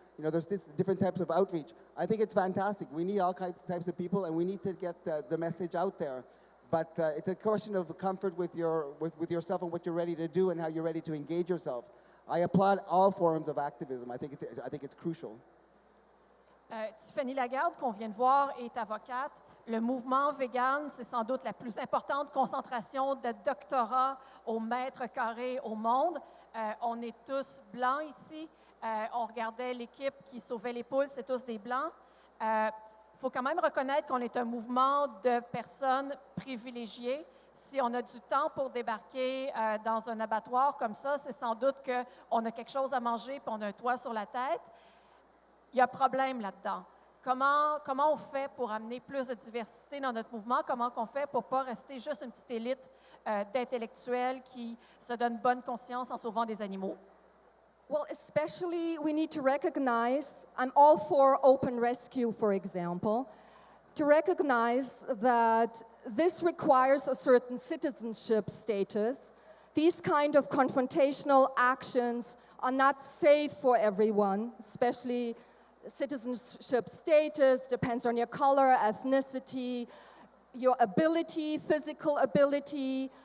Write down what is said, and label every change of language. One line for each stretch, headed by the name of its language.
English: There's different types of outreach. I think it's fantastic. We need all types of people, and we need to get the message out there. But it's a question of comfort with yourself and what you're ready to do and how you're ready to engage yourself. I applaud all forms of activism. I think it's crucial.
French: Tiffany Lagarde, qu'on vient de voir, est avocate. Le mouvement vegan, c'est sans doute la plus importante concentration de doctorats au mètre carré au monde. On est tous blancs ici. On regardait l'équipe qui sauvait les poules, c'est tous des blancs. Il faut quand même reconnaître qu'on est un mouvement de personnes privilégiées. Si on a du temps pour débarquer dans un abattoir comme ça, c'est sans doute qu'on a quelque chose à manger et on a un toit sur la tête. Il y a un problème là-dedans. Comment on fait pour amener plus de diversité dans notre mouvement? Comment on fait pour ne pas rester juste une petite élite d'intellectuels qui se donnent bonne conscience en sauvant des animaux?
English: Well, especially we need to recognize, I'm all for open rescue, for example, to recognize that this requires a certain citizenship status. These kind of confrontational actions are not safe for everyone, especially citizenship status depends on your color, ethnicity, your ability, physical ability.